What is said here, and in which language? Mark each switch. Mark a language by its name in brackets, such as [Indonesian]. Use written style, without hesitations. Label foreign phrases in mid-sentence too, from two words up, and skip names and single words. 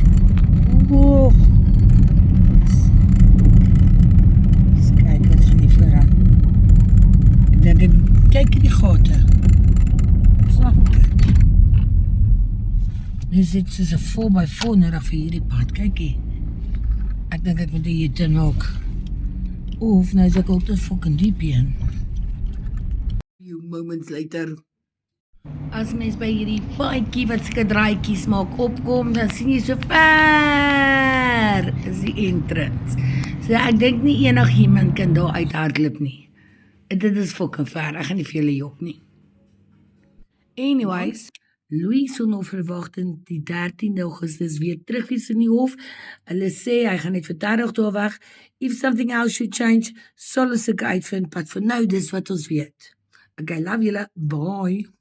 [Afrikaans] Oh. Kyk die gate. [English] Fuck it. [Afrikaans] Nu sit soos 'n 4x4 nodig vir hierdie pad. Kyk hier. Ek dink ek moet die hier maak. Of nou is ek ook te fucking diep in. [English] Few moments later. [Afrikaans] As mens by hierdie paadjie wat seker draaitjies maak opkom, dan sien jy so ver is die entrance. So ek dink nie enigiemand kan daar uithardloop nie. Dit is fucking ver, ek gaan nie vir julle jok nie. Anyways, Louis sal nou verwagtend die 13de Augustus weer terug wees in die hof. Hulle sê, hy gaan net vir 30 dae weg. [English] If something else should change, [Afrikaans] sal ons ek uitvind, [English] but for now, [Afrikaans] dis wat ons weet. Okay, love julle, bye.